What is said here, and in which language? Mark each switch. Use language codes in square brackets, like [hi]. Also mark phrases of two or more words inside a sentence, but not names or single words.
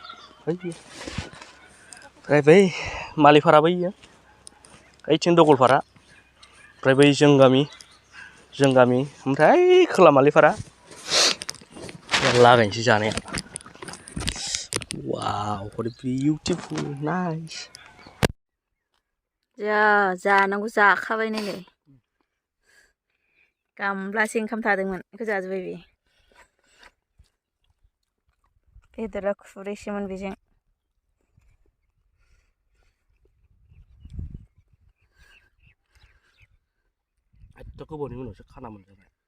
[brx] ओमफ्राय बै मालिफारा बैयो ओइथिं दगलफारा ओमफ्राय बै जों गामि ओमफ्राय खोला मालिफारा लागायनोसै जानाया वाव [en] what a beautiful nice [brx] जानांगौ जाखाबाय नायलाय गामब्लासे ओंखाम थादोंमोन बेखौ जाजोब्बाय बे बेदरा खुरैसेमोन बेजों एथ' गोबावनि उनावसो खाना मोनजाबाय